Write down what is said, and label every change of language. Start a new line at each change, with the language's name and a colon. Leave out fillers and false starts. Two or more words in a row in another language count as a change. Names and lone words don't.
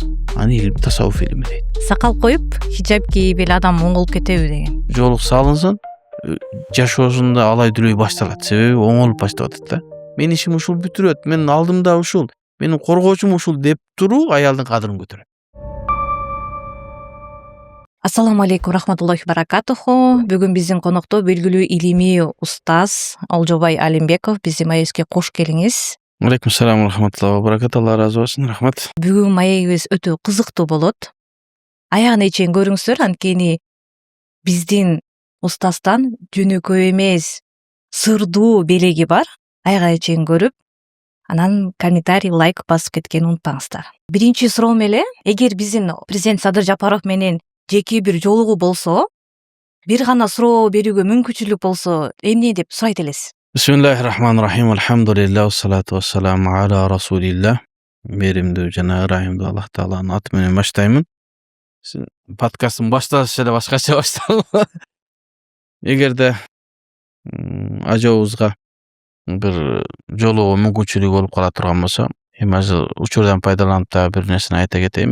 Kyrgyz: Аны илим тасаввуф илими дейт. Сакал коюп, хиджаб кийип эле адам оңолуп кетеби деген. Жолук салынсын, жашоосунда алай дүлөй башталат. Себеби оңолуп баштап атат да. Менин ишим ушул бүтүрөт, менин алдымда ушул, менин коргоочум ушул деп туруу аялдын кадырын көтөрөт.
Arabic: السلام عليكم رحمة الله بركاته.
Kyrgyz: Бүгүн биздин конокто белгилүү илимий устаз Олжобай Алимбеков биздин маегибизге кош келиңиз.
Arabic: عليكم السلام رحمة الله بركاته.
Kyrgyz: Алла разы болсун. Рахмат. Бүгүн маегибиз өтө кызыктуу болот. Аягына чейин көрүңүздөр, анткени биздин устаздан жөнөкөй эмес, сырдуу белеги бар. Аягына чейин көрүп, анан комментарий, лайк басып кеткени унутпаңыздар. Биринчи суроом эле, эгер биздин президент Садыр Жапаров менен жеке бир жолугуу болсо, бир гана суроо берүүгө мүмкүнчүлүк болсо, эмне деп сурайт элесиз?
Arabic: بسم الله الرحمن الرحيم. الحمد لله والصلاة والسلام على رسول الله.
Kyrgyz: Меримдүү жана ырайымдуу Аллах Тааланын аты менен баштаймын. Подкасттын башталышы эле башкача башталды. Эгерде ажообузга бир жолугуу мүмкүнчүлүгү болуп кала турган болсо, эми азыр учурдан пайдаланып да бир нерсени айта кетейин.